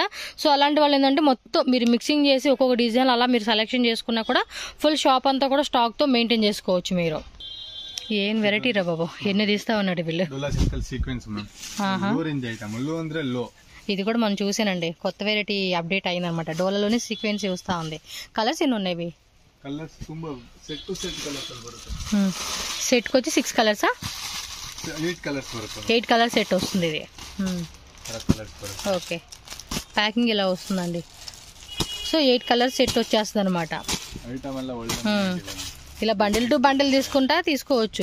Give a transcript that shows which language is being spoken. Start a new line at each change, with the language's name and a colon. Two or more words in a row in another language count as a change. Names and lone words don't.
Telugu: సో అలాంటి వాళ్ళు ఏంటంటే మొత్తం మీరు మిక్సింగ్ చేసి ఒక్కొక్క డిజైన్ అలా మీరు సెలెక్షన్ చేసుకున్నా కూడా
English: full shop
Telugu: అంతా కూడా స్టాక్ తో మెయింటైన్ చేసుకోవచ్చు మీరు. ఏం వెరైటీ రా బాబు, ఎన్ని తీస్తా ఉన్నాడు వీళ్ళు. ఇది కూడా మనం చూసానండి, కొత్త
English: variety update
Telugu: అయిందనమాట. డోలాలోనే సీక్వెన్స్ వస్తా ఉంది. కలర్స్ ఎన్ని ఉన్నాయి?
Kannada: ಕಲರ್ಸ್ ತುಂಬಾ
English: set to set
Kannada: ಕಲರ್ಸ್ ಅಲ್ಲಿ ಬರುತ್ತೆ.
Telugu: సెట్ కి వచ్చి 6 కలర్సా?
Kannada: 8 కలర్స్ బರುತ್ತೆ.
Telugu: 8
English: color set
Telugu: వస్తుంది ఇది.
Kannada: కలర్స్ బರುತ್ತೆ.
Telugu: ఓకే, ప్యాకింగ్ ఇలా వస్తుందండి. సో 8
English: color set
Telugu: వచ్చేస్తుంది అనమాట. ఐటమ్ అలా ఇలా
English: bundle to bundle
Telugu: తీసుకుంటా తీసుకోవచ్చు.